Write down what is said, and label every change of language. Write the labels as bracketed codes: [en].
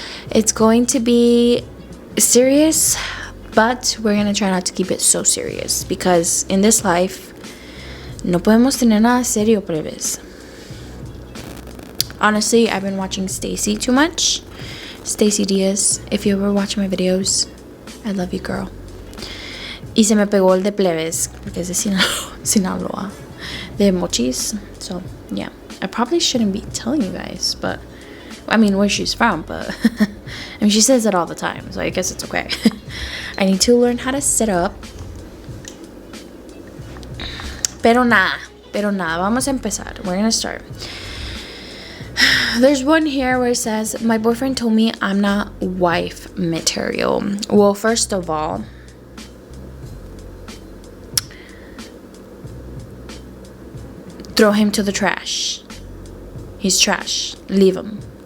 [en] It's going to be serious, but we're going to try not to keep it so serious, because in this life, [es] no podemos tener nada serio, plebes. [en] Honestly, I've been watching Stacy too much. Stacy Diaz, if you ever watch my videos, I love you, girl. [es] Y se me pegó el de plebes, porque es de Sinaloa, de Mochis. [en] So, yeah. I probably shouldn't be telling you guys, but I mean, where she's from, but I mean, she says it all the time, so I guess it's okay. I need to learn how to sit up. [es] Pero nada, vamos a empezar. [en] We're gonna start. There's one here where it says, my boyfriend told me I'm not wife material. Well, first of all, throw him to the trash. He's trash. Leave him.